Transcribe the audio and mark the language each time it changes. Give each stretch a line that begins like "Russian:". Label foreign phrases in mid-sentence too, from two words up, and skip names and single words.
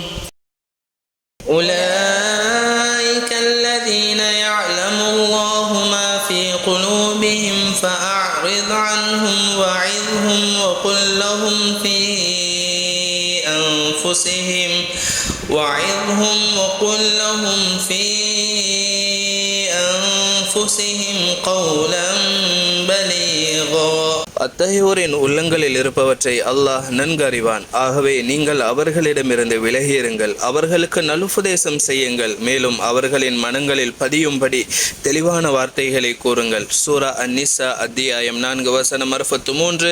Arabic: أولئك الذين يعلم الله ما في قلوبهم فأعرض عنهم وعظهم وقل لهم في أنفسهم قولا بليغا.
Tamil: அத்தகையோரின் உள்ளங்களில் இருப்பவற்றை அல்லாஹ் நன்கறிவான். ஆகவே நீங்கள் அவர்களிடமிருந்து விலகியிருங்கள், அவர்களுக்கு நலுபதேசம் செய்யுங்கள், மேலும் அவர்களின் மனங்களில் பதியும்படி தெளிவான வார்த்தைகளை கூறுங்கள். சூரா அன்-நிசா அத்தியாயம் 4 வசனம் 63.